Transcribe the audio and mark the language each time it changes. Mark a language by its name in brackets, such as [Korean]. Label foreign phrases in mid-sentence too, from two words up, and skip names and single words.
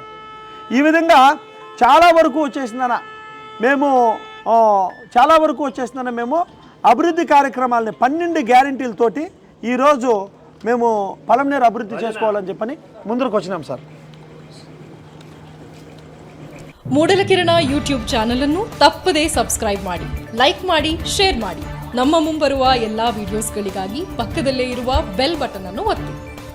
[Telugu] ఈ విధంగా చాలా వరకు వచ్చేసిందన్న మేము అభివృద్ధి కార్యక్రమాలని 12 గ్యారంటీలతోటి ఈరోజు మేము పలమనేరు అభివృద్ధి చేసుకోవాలని చెప్పని ముందుకు వచ్చినాం సార్. [Kannada] ಮೂಡಲಕಿರಣ ಯೂಟ್ಯೂಬ್ ಚಾನಲ್ ಅನ್ನು ತಪ್ಪದೇ ಸಬ್ಸ್ಕ್ರೈಬ್ ಮಾಡಿ, ಲೈಕ್ ಮಾಡಿ, ಶೇರ್ ಮಾಡಿ. ನಮ್ಮ ಮುಂಬರುವ ಎಲ್ಲಾ ವಿಡಿಯೋಸ್ಗಳಿಗಾಗಿ ಪಕ್ಕದಲ್ಲೇ ಇರುವ ಬೆಲ್ ಬಟನ್ ಅನ್ನು ಒತ್ತಿ.